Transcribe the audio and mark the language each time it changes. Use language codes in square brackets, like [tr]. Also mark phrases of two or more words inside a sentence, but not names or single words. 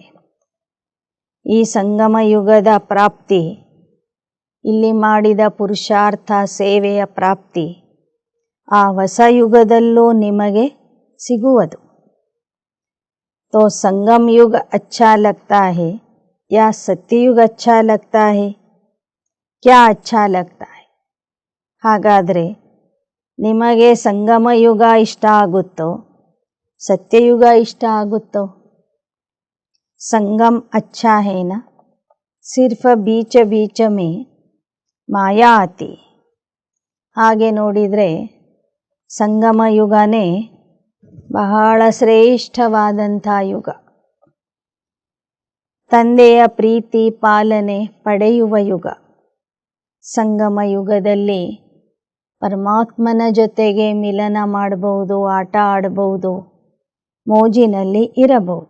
[kn] ಈ ಸಂಗಮ ಯುಗದ ಪ್ರಾಪ್ತಿ, ಇಲ್ಲಿ ಮಾಡಿದ ಪುರುಷಾರ್ಥ ಸೇವೆಯ ಪ್ರಾಪ್ತಿ ಆ ಹೊಸ ಯುಗದಲ್ಲೂ ನಿಮಗೆ ಸಿಗುವುದು. [hi] तो संगम युग अच्छा लगता है या सत्ययुग अच्छा लगता है? क्या अच्छा लगता है? [kn] ಹಾಗಾದರೆ ನಿಮಗೆ ಸಂಗಮ ಯುಗ ಇಷ್ಟ ಆಗುತ್ತೋ ಸತ್ಯಯುಗ ಇಷ್ಟ ಆಗುತ್ತೋ? [hi] ಸಂಗಮ್ अच्छा है ना? सिर्फ बीच बीच में माया आती. [kn] ಹಾಗೆ ನೋಡಿದರೆ ಸಂಗಮ ಯುಗನೇ ಬಹಳ ಶ್ರೇಷ್ಠವಾದಂಥ ಯುಗ. ತಂದೆಯ ಪ್ರೀತಿ ಪಾಲನೆ ಪಡೆಯುವ ಯುಗ. ಸಂಗಮ ಯುಗದಲ್ಲಿ ಪರಮಾತ್ಮನ ಜೊತೆಗೆ ಮಿಲನ ಮಾಡಬಹುದು, ಆಟ ಆಡಬಹುದು, ಮೋಜಿನಲ್ಲಿ ಇರಬಹುದು.